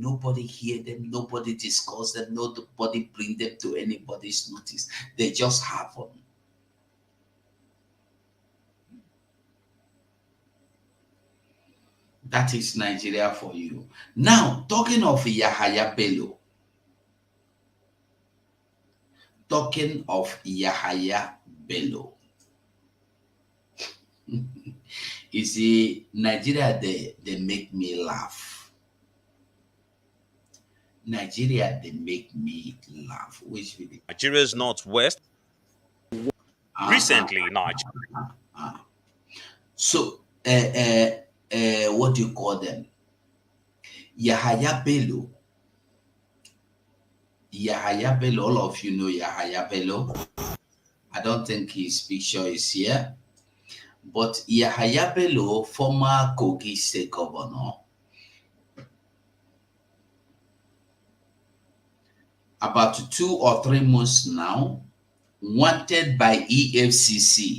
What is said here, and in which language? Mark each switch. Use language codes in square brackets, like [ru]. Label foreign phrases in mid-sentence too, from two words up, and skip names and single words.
[en] Nobody hear them. Nobody discuss them. Nobody bring them to anybody's notice. They just happen. That is Nigeria for you. Now, talking of Yahaya Bello. Talking of Yahaya Bello. You see, Nigeria, they make me laugh. Nigeria, they make me laugh. Which video? Nigeria's Northwest. Recently, Nigeria. So, what do you call them? Yahaya Bello Yahaya Bello. All of you know Yahaya Bello. I don't think his picture is here. But Yahaya Bello, former Kogi State Governor, about 2 or 3 months now, wanted by EFCC.